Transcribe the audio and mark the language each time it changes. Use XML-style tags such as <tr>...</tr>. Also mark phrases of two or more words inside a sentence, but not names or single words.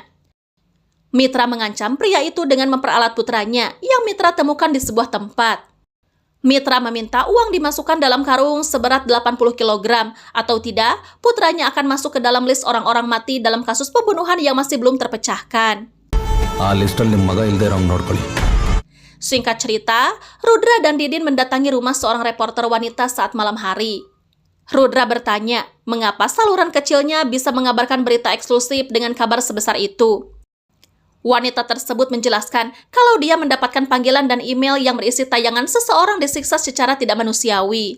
<id>Mitra mengancam pria itu dengan memperalat putranya yang Mitra temukan di sebuah tempat. Mitra meminta uang dimasukkan dalam karung seberat 80 kg, atau tidak, putranya akan masuk ke dalam list orang-orang mati dalam kasus pembunuhan yang masih belum terpecahkan.</id> <kn>ಆ ಲಿಸ್ಟಲ್ಲಿ ನಿಮ್ಮ ಮಗ ಇಲ್ದೇ ಇರೋಂಗ್ ನೋಡ್ಕೊಳ್ಳಿ.</kn> <id>Singkat cerita, Rudra dan Didin mendatangi rumah seorang reporter wanita saat malam hari. Rudra bertanya, mengapa saluran kecilnya bisa mengabarkan berita eksklusif dengan kabar sebesar itu. Wanita tersebut menjelaskan kalau dia mendapatkan panggilan dan email yang berisi tayangan seseorang disiksa secara tidak manusiawi.</id>